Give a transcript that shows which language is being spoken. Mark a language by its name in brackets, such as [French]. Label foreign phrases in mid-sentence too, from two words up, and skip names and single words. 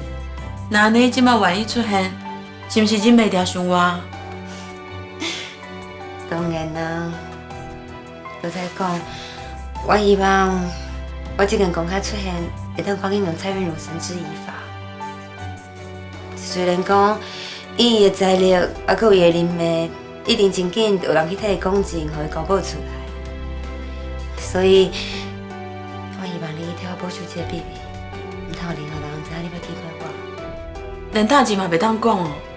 [Min Nan Chinese] 那安尼即摆愿意出现，是毋是真袂定想我？当然啦，就再讲，我希望我这件公开出现，会当赶紧让蔡韵如绳之以法。虽然讲以伊的财力，还佮伊的人脉，一定真紧有人去替伊讲证，互伊交保出来。所以。我希望你替我保守这个秘密，唔通任何人知影你要击败我。连大姐嘛袂当讲哦。